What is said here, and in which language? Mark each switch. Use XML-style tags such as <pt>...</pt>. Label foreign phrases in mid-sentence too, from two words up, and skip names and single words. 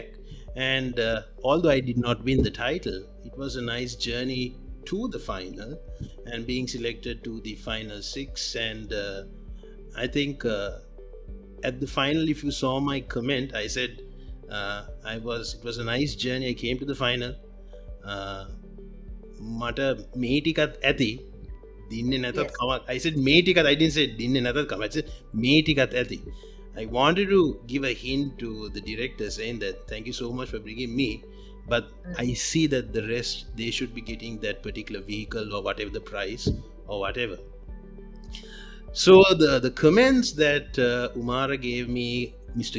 <en>And although I did not win the title, it was a nice journey to the final and being selected to the final 6. And I think at the final, if you saw my comment, I said it was a nice journey. I came to the final.</en> <si>Mata මේ ටිකත් ඇති දින්නේ නැතත්</si> <en>Yes.</en> <si>කමක්.</si> <en>I said</en> <si>මේ ටිකත්,</si> <en>I didn't say</en> <si>දින්නේ නැතත් කමක්.</si> <en>I said</en> <si>මේ ටිකත් ඇති.</si> <en>I wanted to give a hint to the director saying that thank you so much for bringing me, but I see that the rest, they should be getting that particular vehicle or whatever the price or whatever. So the comments that Umara gave me, Mr.</en>